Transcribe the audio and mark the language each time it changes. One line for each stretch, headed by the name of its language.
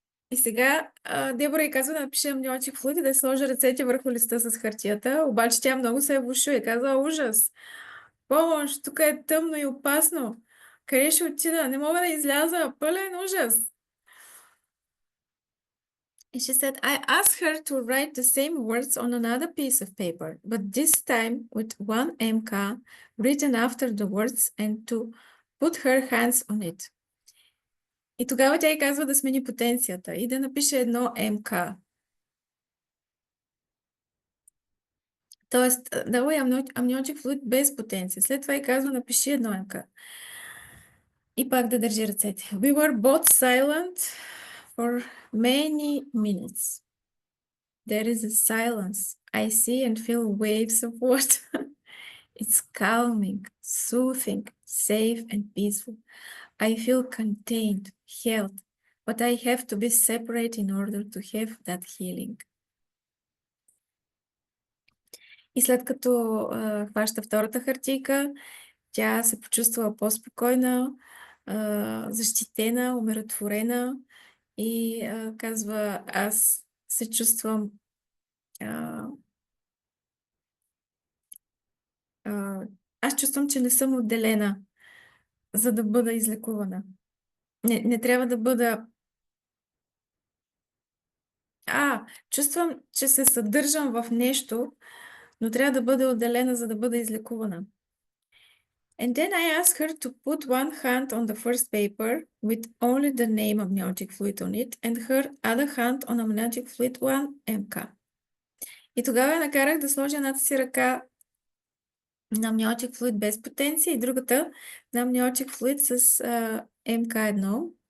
Bulgarian: И сега Дебора й казва да напише amniotic fluid и да сложи ръцете върху листа с хартията, обаче тя много се е влошила и казва, ужас, помощ, тук е тъмно и опасно, къде ще отида, не мога да изляза, пълен ужас.
English: And she said, I asked her to write the same words on another piece of paper, but this time with one MK written after the words and to put her hands on it.
Bulgarian: И тогава тя й казва да смени потенцията и да напише едно МК. Тоест, дало е амниотик флуид без потенция. След това и казва, напиши едно МК. И пак да държи ръцете.
English: We were both silent for many minutes. There is a silence. I see and feel waves of water. It's calming, soothing, safe and peaceful. I feel contained, held, but I have to be separate in order to have that healing.
Bulgarian: И след като хваща втората хартийка, тя се почувства по-спокойна, защитена, умиротворена и казва, аз се чувствам аз чувствам, че не съм отделена, за да бъда излекувана. Не трябва да бъда... чувствам, че се съдържам в нещо, но трябва да бъда отделена, за да бъда излекувана.
English: And then I asked her to put one hand on the first paper with only the name amniotic fluid on it and her other hand on amniotic fluid 1 MK.
Bulgarian: И тогава я накарах да сложи едната си ръка на амниотик флуид без потенция и другата на амниотик флуид с МК1.